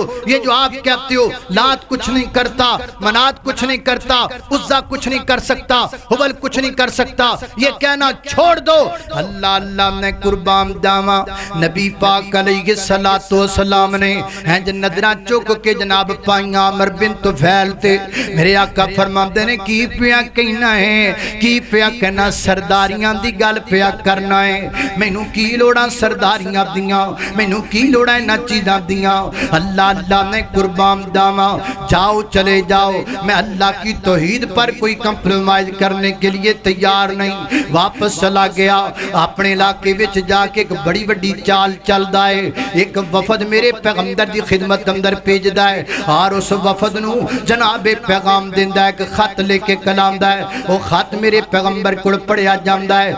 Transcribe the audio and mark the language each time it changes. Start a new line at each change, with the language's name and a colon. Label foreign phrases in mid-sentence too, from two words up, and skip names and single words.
Urdu: یہ جو آپ کہتے ہو لات کچھ نہیں کرتا، منات کچھ نہیں کرتا، عزا کچھ نہیں کر سکتا، حبل کچھ نہیں کر سکتا، یہ کہنا چھوڑ دو۔
Punjabi: اللہ اللہ نے قربان داما نبی پاک علیہ السلام نے نظرہ چک کے جناب پائیاں عمر بن طفیل تے میرے آقا فرماندے نے کی پیا کہنا ہے، کی پیا کہنا سرداریاں دی گل پیا کرنا ہے، مینوں کی لوڑاں سرداریاں دیاں، مینوں کی لوڑاں نہ چیزاں دیاں۔ اللہ اللہ نے قربان داما
Urdu: جاؤ چلے جاؤ، میں اللہ کی توحید پر کوئی کمپرومائز کرنے کے لیے تیار نہیں۔
Punjabi: واپس چلا گیا اپنے علاقے وچ جا کے ایک بڑی بڑی چال چل دائے، ایک وفد میرے پیغمبر دی خدمت اندر پیج دائے اور اس وفد نو جناب پیغام دیندہ ہے، ایک خط لے کے کلام دائے، وہ خط میرے پیغمبر کو پڑھیا جاندہ ہے۔